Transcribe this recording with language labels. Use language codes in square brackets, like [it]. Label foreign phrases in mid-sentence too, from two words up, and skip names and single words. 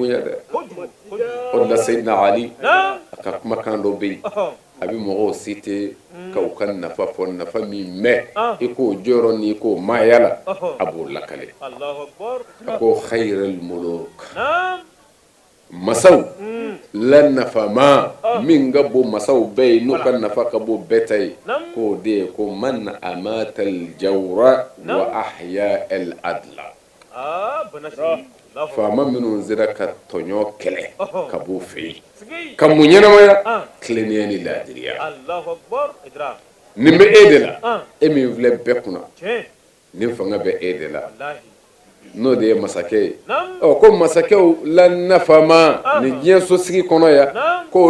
[bm] bonya dɛ o de la Seydina Ali a ka kumakan dɔ bɛ yen a bɛ mɔgɔw citer ka u ka nafa fɔ nafa min mɛn i k'o jɔyɔrɔ ni i k'o maaya la a b'o lakale a ko [ar] خير الملوك [bm] masaw la nafama min ka bon masaw bɛɛ ye n'u ka nafa ka bon bɛɛ ta ye k'o de ye ko [ar] من أمات الجور وأحيا العدل [bm] faama minnu sera ka tɔɲɔ kɛlɛ ka b'o fɛ yen ka mun ɲɛnamaya tilennenya ni laadiriya nin bɛ e de la e min filɛ bɛɛ kunna nin fanga bɛ e de la n'o de ye masakɛ ye ko masakɛw la nafama ni diɲɛ sosigi kɔnɔ ya k'o